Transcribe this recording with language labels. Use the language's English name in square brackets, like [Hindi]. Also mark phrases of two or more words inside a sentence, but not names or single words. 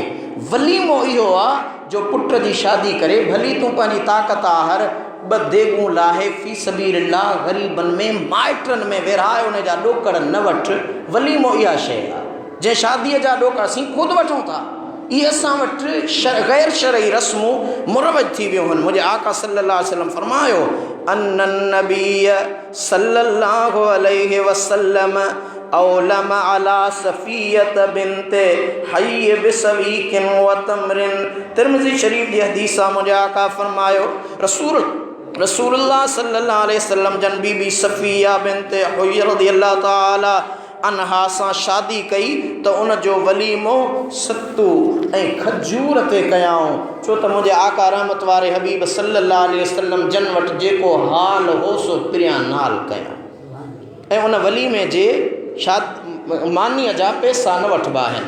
[Sindhi] वलीमो इहो आहे जो पुट जी शादी करे, भली तूं पंहिंजी ताक़त आहर 2 देगूं लाहे [Arabic] في سبيل الله [Sindhi] ग़रीबनि में माइटनि में विरहाए, उन जा ॾोकड़ न वठि। वलीमो इहा शइ आहे जंहिं शादीअ जा ॾोकड़ असीं ख़ुदि वठूं था। इहे असां वटि ग़ैर शरई रस्मूं मुरवज थी वियूं आहिनि। मुंहिंजे आका [Arabic] صلى الله عليه وسلم [Sindhi] फरमायो [Arabic] أن النبي صلى الله عليه وسلم أولم على صفية بنت حيي بسويق وتمر. [Sindhi] तिर्मिज़ी शरीफ़ जी हदीस आहे। मुंहिंजे आका फरमायो रसूल रसूलुल्लाह [Arabic] صلى الله عليه وسلم [Sindhi] जन बीबी सफ़िया बिन्त हुय्य [Arabic] رضي الله تعالى عنها [Sindhi] सां शादी कई तो उन जो वलीमो सत्तू ऐं खजूर ते कयाऊं, छो त मुंहिंजे आका रहमत वारे हबीब [Arabic] صلى الله عليه وسلم [Sindhi] जन वटि जेको हाल हो सो पिरियां नाल कयां ऐं उन वलीमे जे मानीअ जा पैसा न वठिबा आहिनि।